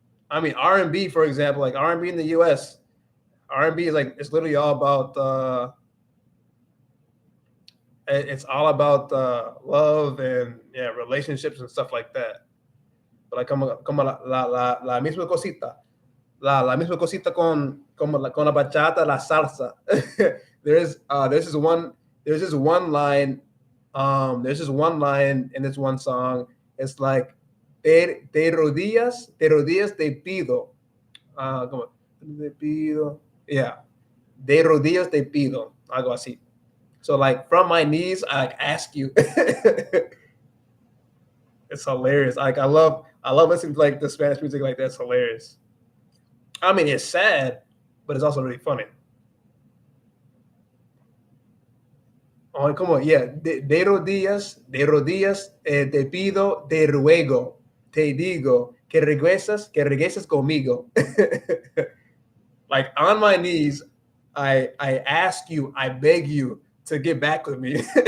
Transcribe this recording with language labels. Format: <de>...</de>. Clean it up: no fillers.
<en>I mean, R&B, for example, like R&B in the U.S. R&B is like, it's literally all about it's all about love and, yeah, relationships and stuff like that.</en> <es>But like, como la misma cosita. La misma cosita con la bachata, la salsa.</es> <en>there's this one line in this one song. It's like,</en> <es>te rodillas, te pido. Como, te pido. Yeah. De rodillas te pido. Algo así.</es> <en>So like, from my knees, I like ask you. It's hilarious. Like, I love listening to like the Spanish music like that. It's hilarious. I mean, it's sad, but it's also really funny. Oh, come on, yeah.</en> <es>De rodillas, te pido, te ruego, te digo, que regresas conmigo.</es> <en>Like, on my knees, I ask you, I beg you to get back with me.</en>